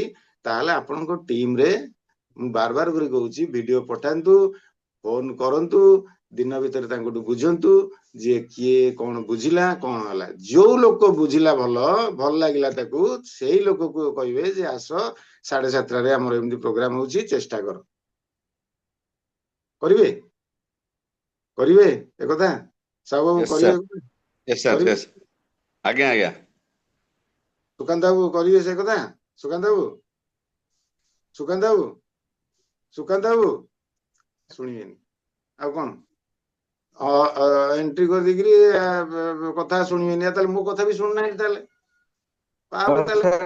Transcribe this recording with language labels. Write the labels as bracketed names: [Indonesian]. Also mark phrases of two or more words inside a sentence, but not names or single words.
[Odia] ତାହେଲେ ଆପଣଙ୍କ ଟିମରେ ମୁଁ ବାର ବାର କରି କହୁଛି ଭିଡିଓ ପଠାନ୍ତୁ ଫୋନ କରନ୍ତୁ ଦିନ ଭିତରେ ତାଙ୍କଠୁ ବୁଝନ୍ତୁ ଯେ କିଏ କଣ ବୁଝିଲା କଣ ହେଲା ଯୋଉ ଲୋକ ବୁଝିଲା ଭଲ ଲାଗିଲା ତାକୁ ସେଇ ଲୋକକୁ କହିବେ ଯେ ଆସ 7:30ରେ ଆମର ଏମିତି ପ୍ରୋଗ୍ରାମ ହଉଛି ଚେଷ୍ଟା କରିବେ ଏକଥା ସବୁ [English] Yes, sir. [Odia] କରିବେ [English] Yes, sir. [Odia] କରିବେ Yes. ଆଜ୍ଞା ସୁକାନ୍ତ ବାବୁ କରିବେ ସେ କଥା ସୁକାନ୍ତ ବାବୁ ଶୁଣିବେନି ଆଉ କଣ ଏଣ୍ଟ୍ରି କରିଦେଇକିରି କଥା ଶୁଣିବେନି ତାହେଲେ ମୋ କଥା ବି ଶୁଣୁନାହିଁ ତାହେଲେ ତାହେଲେ